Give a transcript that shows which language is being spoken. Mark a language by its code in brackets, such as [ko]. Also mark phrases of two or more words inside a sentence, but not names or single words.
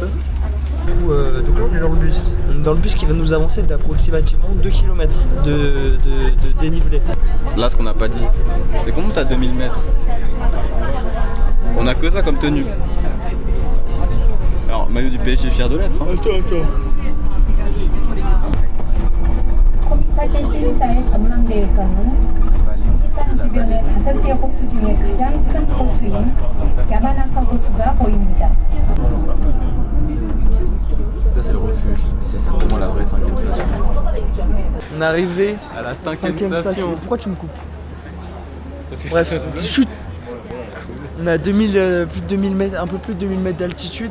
[fr] Donc là on est dans le bus. On est dans le bus qui va nous avancer d'approximativement 2 km de dénivelé. Là, ce qu'on n'a pas dit, c'est qu'on monte à 2000 mètres. On a que ça comme tenue. Alors, maillot du PSG, fier de l'être. Hein. Attends. [ko] 주변의 5개 호수 중에 가장 큰 호수인 야마나카 호수가 보입니다. [fr] Ça, c'est le refuge. C'est certainement la vraie 5ème station. On est arrivé À la 5ème 5ème station. Pourquoi tu me coupes? Parce que Bref, chute. On a plus de 2000 mètres, un peu plus de 2000 mètres d'altitude.